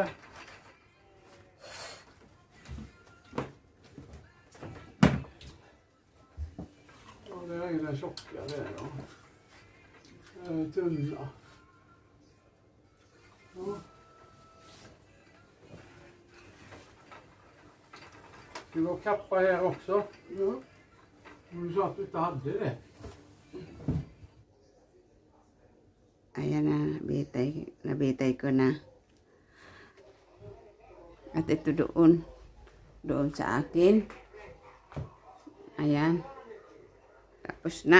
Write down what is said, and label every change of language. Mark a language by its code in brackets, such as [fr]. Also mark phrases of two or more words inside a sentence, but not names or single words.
[sv] Ja, det är den tjocka där då. Tunna. Ja. Ska vi ha kappa här också? Ja. Du sa att du inte hade det. [tl] Ayan na, nabitay ko na. At ito doon sa akin. Ayan. Tapos na.